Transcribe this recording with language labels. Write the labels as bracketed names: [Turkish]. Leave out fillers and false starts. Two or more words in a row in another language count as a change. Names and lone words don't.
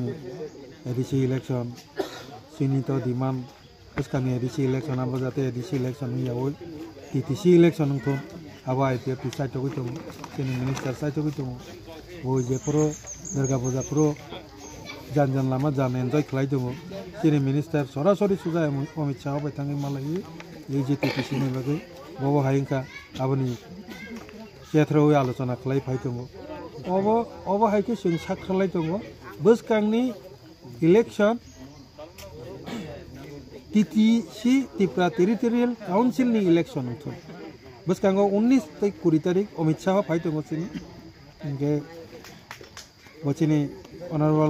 [Kok Borok] এডিসি ইলেকশন চিনি তো ডিমান্ড বসকাঙ্গি এডিসি ইলেকশন আবো যাতে এডিসি ইলেকশন হইয়াও টিটিসি ইলেকশন তো আবো আইপিএফ সাইট হই দङ চিনি মিনিস্টার সাইট হই দङ [Bangla] ওই যে পুরো দুর্গা পূজা পুরো [Kok Borok] জান লামা জান এনজয় খাই দङ চিনি মিনিস্টার সরাসরি সুজা অমিত শাহ বাইথাঙ্গি মালাই এই যে টিটিসি नि बागै बबो हायिंका आबनि केथ्रावै आलोचना खालाय फाय दङ अबो हायके जों साख्रालाय दङ बसकांनि इलेक्शन टीटीसी त्रिपुरा टेरिटोरियल काउंसिल नि इलेक्शन थो बसकांगो 19 20 तारिख अमित शाह फाय दङ चिनि इनके बचिनि ऑनरेबल